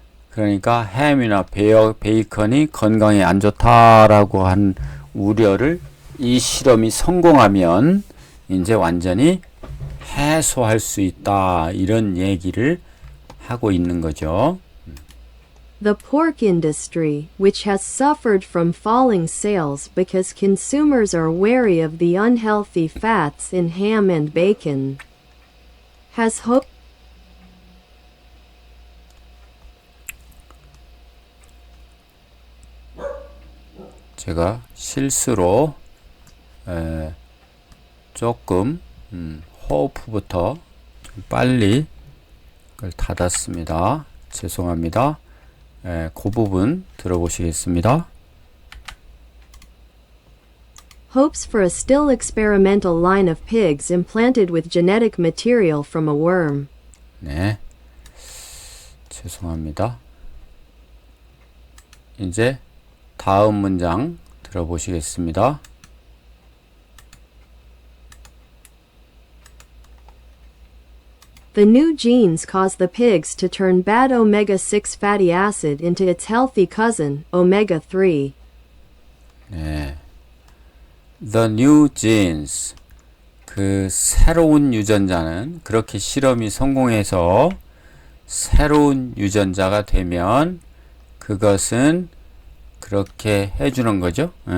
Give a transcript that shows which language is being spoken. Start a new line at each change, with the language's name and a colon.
Korean: 그러니까 햄이나 베이컨이 건강에 안 좋다라고 한 우려를 이 실험이 성공하면 이제 완전히 해소할 수 있다 이런 얘기를 하고 있는 거죠.
English: The pork industry, which has suffered from falling sales because consumers are wary of the unhealthy fats in ham and bacon, has hoped
Korean: 제가 실수로 조금 호흡부터 좀 빨리 그걸 닫았습니다. 죄송합니다. 그 부분 들어보시겠습니다.
English: hopes for a still experimental line of pigs implanted with genetic material from a worm.
Korean: 네, 죄송합니다. 이제 다음 문장 들어보시겠습니다.
English: The new genes cause the pigs to turn bad omega-6 fatty acid into its healthy cousin, omega-3.
Korean: 네.
English: The new genes.
Korean: 그 새로운 유전자는 그렇게 실험이 성공해서 새로운 유전자가 되면 그것은 그렇게 해주는 거죠.